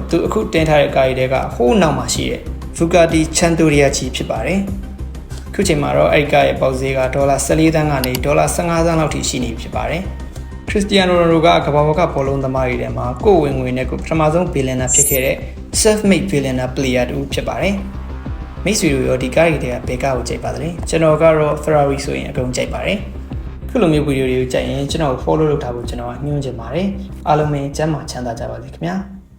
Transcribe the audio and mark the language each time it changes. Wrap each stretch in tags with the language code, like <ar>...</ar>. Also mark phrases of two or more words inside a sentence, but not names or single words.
<my>သူအခုတင်ထားတဲ့ကားတွေထဲကဟိုးနောက်မှာရှိတဲ့ Bugatti Chiantoriacci ဖြစ်ပါတယ်။ခုချိန်မှာတော့အဲ့ဒီကားရဲ့ပေါက်ဈေးကဒေါ်လာ14သန်းကနေဒေါ်လာ15သန်းလောက်ထိရှိနေဖြစ်ပါတယ်။ Cristiano Ronaldo ကကမ္ဘာပေါ်ကဘောလုံးသမားတွေထဲမှာကိုယ်ဝင်ငွေနဲ့ကိုပထမဆုံး billionaire ဖြစ်ခဲ့တဲ့</my> <en>self-made billionaire player</en> <my>တူဖြစ်ပါတယ်။မိတ်ဆွေတို့ရောဒီကားတွေကဘယ်ကားကိုကြိုက်ပါသလဲကျွန်တော်ကတော့ Ferrari ဆိုရင်အကုန်ကြိုက်ပါတယ်ခုလိုမျိုးဗီဒီယိုတွေကိုကြိုက်ရင်ကျွန်တော် follow လုပ်ထားဖို့ကျွန်တော်ကညွှန်ချင်ပါတယ်အားလုံးပဲကျမ်းမာချမ်းသာကြပါစေခင်ဗျာ</my>